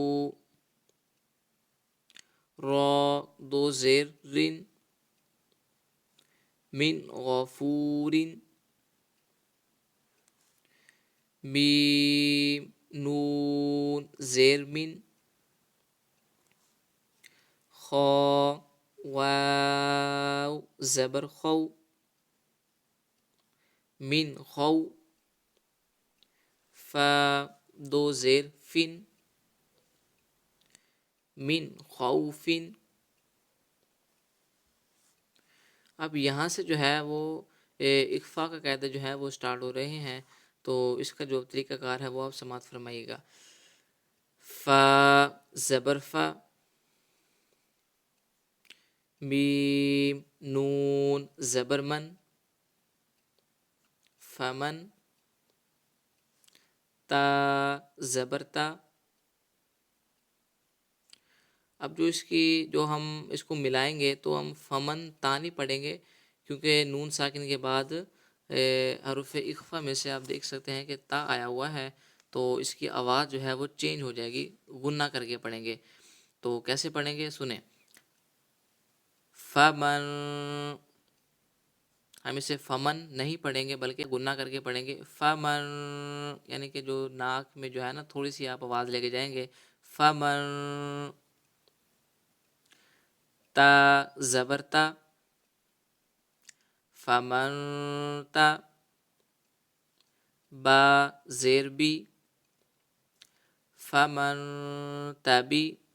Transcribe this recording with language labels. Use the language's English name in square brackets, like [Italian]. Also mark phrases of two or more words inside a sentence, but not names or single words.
[Urdu] را دو زیر رن، [Arabic] من غفور، [Urdu] میم نون زیر من، خا واو زبر خو، من خو، فا دو زیر فن، [Arabic] من خوفن۔ [Urdu] اب یہاں سے جو ہے وہ اخفا کا قاعدہ جو ہے وہ سٹارٹ ہو رہے ہیں، تو اس کا جو طریقہ کار ہے وہ آپ سماعت فرمائیے گا۔ فا زبر فا، میم نون زبر من، فمن، تا زبر تا، اب جو ہم اس کو ملائیں گے تو ہم فمن تا نہیں پڑھیں گے، کیونکہ نون ساکن کے بعد حروف اخفا میں سے آپ دیکھ سکتے ہیں کہ تا آیا ہوا ہے، تو اس کی آواز جو ہے وہ چینج ہو جائے گی، غنہ کر کے پڑھیں گے، تو کیسے پڑھیں گے سنیں۔ فمن، ہم اسے فمن نہیں پڑھیں گے بلکہ غنہ کر کے پڑھیں گے، فمن، یعنی کہ جو ناک میں جو ہے نا تھوڑی سی آپ آواز لے کے جائیں گے، فمن، تا زبر تا، فمن تا، با زیر بی، فمن تبی،